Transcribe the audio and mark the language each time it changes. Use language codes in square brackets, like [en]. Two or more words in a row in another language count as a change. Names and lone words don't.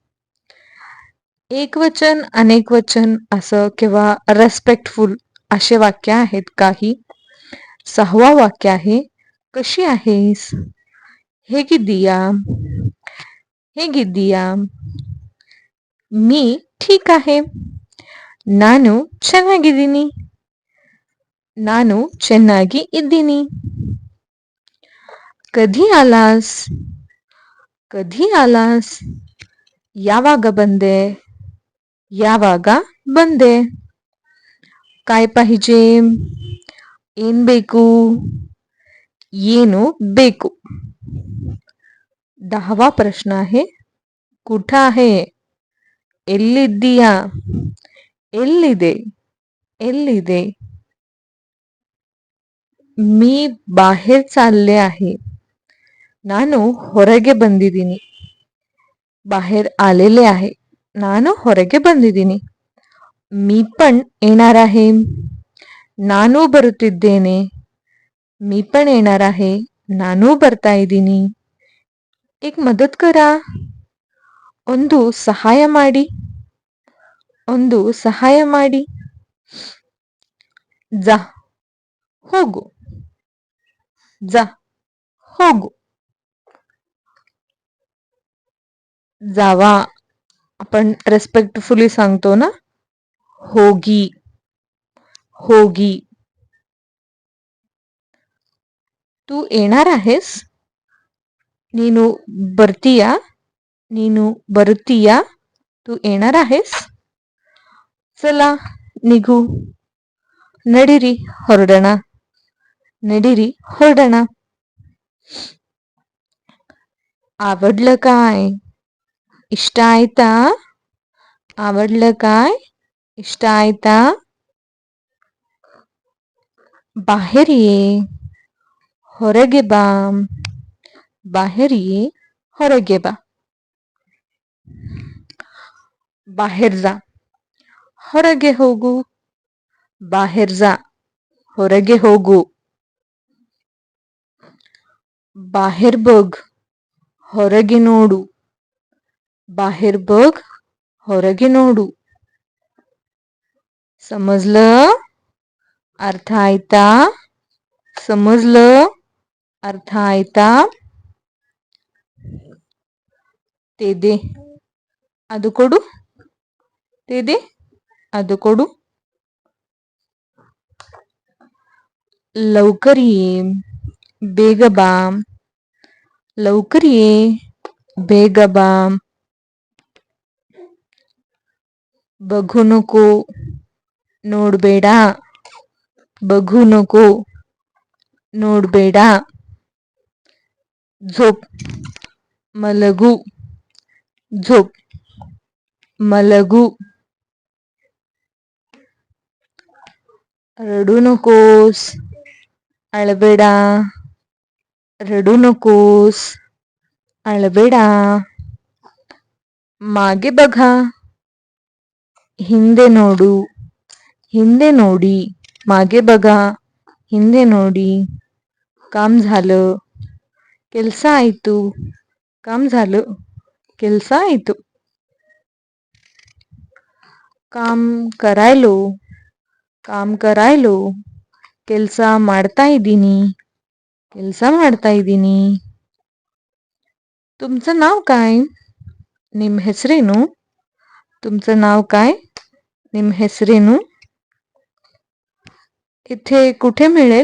[mr] एक वचन अनेक वचन असं किंवा रेस्पेक्टफुल असे वाक्य आहेत काही. सहावा वाक्य आहे कशी आहेस. [kn] ಹೇಗಿದ್ದೀಯಾ. ಹೇಗಿದ್ದೀಯಾ. [mr] मी ठीक आहे. [kn] ನಾನು ಚೆನ್ನಾಗಿದ್ದೀನಿ. ನಾನು ಚೆನ್ನಾಗಿ ಇದ್ದೀನಿ. [mr] कधी आलास. कधी आलास. [kn] ಯಾವಾಗ ಬಂದೆ. ಯಾವಾಗ ಬಂದೆ. [mr] काय पाहिजे. [kn] ಏನ್ ಬೇಕು. ಏನು ಬೇಕು. [mr] 10वा प्रश्न आहे कुठं आहे. [kn] ಎಲ್ಲಿದ್ದೀಯಾ. ಎಲ್ಲಿದೆ. ಎಲ್ಲಿದೆ. [mr] मी बाहेर चालले आहे. [kn] ನಾನು ಹೊರಗೆ ಬಂದಿದ್ದೀನಿ. [mr] बाहेर आलेले आहे. [kn] ನಾನು ಹೊರಗೆ ಬಂದಿದ್ದೀನಿ. [mr] मी पण येणार आहे. [kn] ನಾನು ಬರುತ್ತಿದ್ದೇನೆ. [mr] मी पण येणार आहे. [kn] ನಾನು ಬರ್ತಾ ಇದ್ದೀನಿ. [mr] एक मदत करा. [kn] ಒಂದು ಸಹಾಯ ಮಾಡಿ. ಒಂದು ಸಹಾಯ ಮಾಡಿ. जा ಹೋಗು. जा ಹೋಗು. [mr] जावा आपण रेस्पेक्टफुली सांगतो ना. [kn] ಹೋಗಿ. ಹೋಗಿ. [mr] तू येणार आहेस. [kn] ನೀನು ಬರ್ತೀಯಾ. ನೀನು ಬರುತ್ತೀಯಾ. [mr] तू येणार आहेस. चला निघू. [kn] नडीरी ಹೊರಡೋಣ. नडीरी ಹೊರಡೋಣ. [mr] आवडलं काय. [kn] ಇಷ್ಟ ಆಯ್ತಾ. [mr] आवडलं काय. [kn] ಇಷ್ಟ ಆಯ್ತಾ. [mr] बाहेर ये. [kn] ಹೊರಗೆ ಬಾ. [mr] बाहेर ये. [kn] ಹೊರಗೆ ಬಾ. [mr] बाहेर जा. [kn] ಹೊರಗೆ ಹೋಗು. [mr] बाहेर जा. [kn] ಹೊರಗೆ ಹೋಗು. [mr] बाहेर बघ. [kn] ಹೊರಗೆ ನೋಡು. [mr] बाहेर बघ. [kn] ಹೊರಗೆ ನೋಡು. [mr] समजलं. [kn] ಅರ್ಥ ಆಯ್ತಾ. समजलं. ಅರ್ಥ ಆಯ್ತಾ. [mr] ते दे. [kn] ಅದು ಕೊಡು. [mr] ते दे. [kn] ಅದು ಕೊಡು. [mr] लवकर ये. [kn] ಬೇಗ ಬಾ. [mr] लवकर ये. [kn] ಬೇಗ ಬಾ. [mr] बघू नको. ನೋಡ್ಬೇಡ. बघू नको. [kn] ನೋಡ್ಬೇಡ. झोप. मलगू. झोप. [mr] मलगू. रडू नकोस. अळಬೇಡ. रडू नकोस. अळಬೇಡ. मागे बघा. [kn] ಹಿಂದೆ ನೋಡು. ಹಿಂದೆ ನೋಡಿ. [mr] मागे बघा. [kn] ಹಿಂದೆ ನೋಡಿ. [mr] काम झालं. [kn] ಕೆಲಸ ಆಯ್ತು. [mr] काम झालं. [kn] ಕೆಲಸ ಆಯ್ತು. [mr] काम करायलो. काम करायलो. [kn] ಕೆಲಸ ಮಾಡ್ತಾ ಇದ್ದೀನಿ. ಕೆಲಸ ಮಾಡ್ತಾ ಇದ್ದೀನಿ. [mr] तुमचं नाव काय. [kn] ನಿಮ್ಮ ಹೆಸರೇನು. [mr] तुमचं नाव काय. [kn] ನಿಮ್ಮ ಹೆಸರೇನು. [mr] इथे कुठे मिळेल.